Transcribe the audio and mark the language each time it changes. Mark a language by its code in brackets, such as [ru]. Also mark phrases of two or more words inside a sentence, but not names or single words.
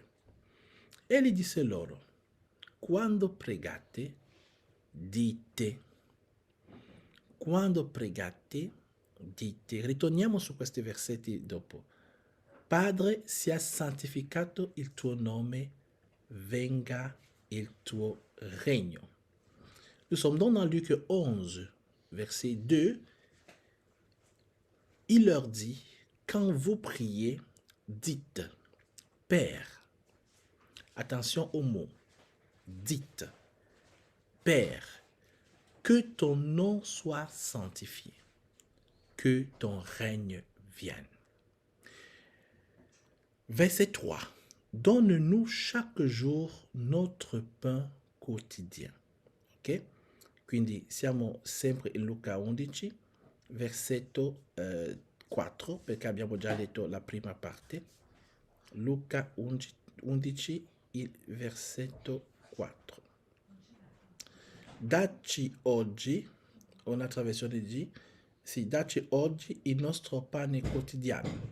[it] Egli disse loro, quando pregate, dite. Quando pregate, dite. Ritorniamo su questi versetti dopo. Padre, sia santificato il tuo nome, venga il tuo regno. [fr] Nous sommes donc dans Luc 11, verset 2. Il leur dit, quand vous priez, dites, Père. Attention au mot, dites, Père, que ton nom soit sanctifié, que ton règne vienne. Verset 3. Donne-nous chaque jour notre pain quotidien. Ok? [it] Quindi siamo sempre in Luca 11, versetto 4, perché abbiamo già letto la prima parte. Luca 11, il versetto 4. Dacci oggi, un'altra versione di, sì, dacci oggi il nostro pane quotidiano.